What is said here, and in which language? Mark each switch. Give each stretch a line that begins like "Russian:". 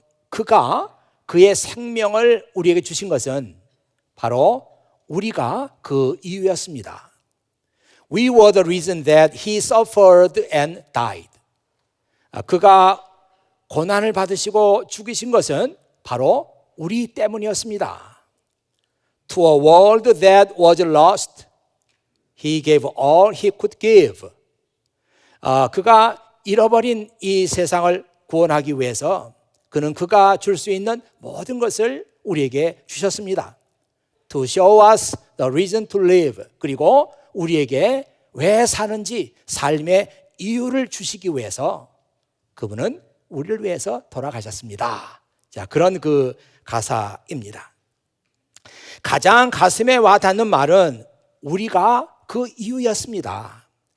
Korean: 그가 그의 생명을 우리에게 주신 것은 바로 우리가 그 이유였습니다.
English: We were the reason that he suffered and died.
Korean: 그가 고난을 받으시고 죽으신 것은 바로 우리 때문이었습니다.
English: To a world that was lost, he gave all he could give.
Korean: 그가 잃어버린 이 세상을 구원하기 위해서 그는 그가 줄 수 있는 모든 것을 우리에게 주셨습니다.
English: To show us the reason to live.
Korean: 그리고 우리에게 왜 사는지 삶의 이유를 주시기 위해서 그분은 우리를 위해서 돌아가셨습니다. 자, 그런 그 가사입니다. 가장 가슴에 와 닿는 말은 우리가 그 이유였습니다.